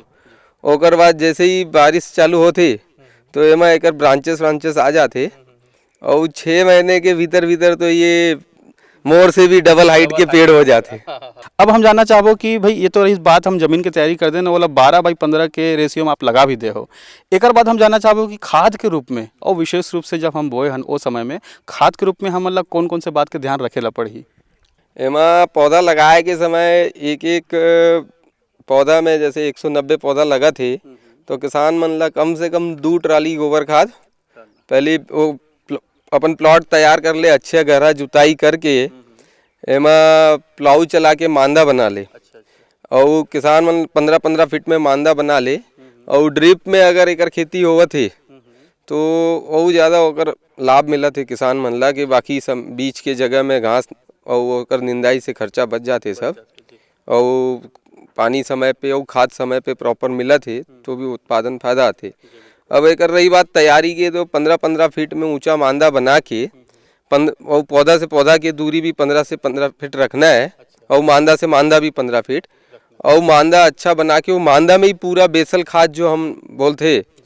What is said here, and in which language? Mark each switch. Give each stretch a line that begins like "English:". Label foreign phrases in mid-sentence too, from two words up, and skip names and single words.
Chhattisgarhi: ओकर बाद जैसे ही बारिश चालू होते तो एमा एकर ब्रांचेस आ जाते और 6 महीने के भीतर तो ये मोर से भी
English: double height
Chhattisgarhi: के पेड़ हो जाते। अब हम जानना चाहबो कि भाई ये तो इस बात हम जमीन की तैयारी कर देना वाला 12 बाई 15 के रेशियो में आप लगा भी दे हो। एक बाद हम जानना चाहबो कि खाद के रूप में और विशेष रूप से जब हम बोए हन वो समय में खाद के रूप में हम मतलब कौन कौन से बात के ध्यान रखेला पड़ही? एमा पौधा लगाए के समय एक पौधा में जैसे 190 पौधा लगा थे तो किसान मन ला कम से कम 2 ट्राली गोबर खाद पहले वो अपन प्लॉट तैयार कर ले, अच्छे गहरा जुताई करके एमा प्लाऊ चला के मांदा बना ले और किसान मन 15-15 फीट में मांदा बना ले और ड्रिप में अगर एकर खेती होवत है तो और ज़्यादा ओकर लाभ मिलत है किसान मन ला कि बाकी सब बीच के जगह में घास और ओकर निंदाई से खर्चा बच जाते सब और पानी समय पे और खाद समय पे प्रॉपर मिलत है तो भी उत्पादन फायदा आते। अब एक रही बात तैयारी की तो 15-15 फीट में ऊंचा मांदा बना के और पौधा से पौधा की दूरी भी 15 से 15 फीट रखना है और मांदा से मांदा भी 15 फीट और मांदा अच्छा बना के वो मांदा में ही पूरा बेसल खाद जो हम बोलते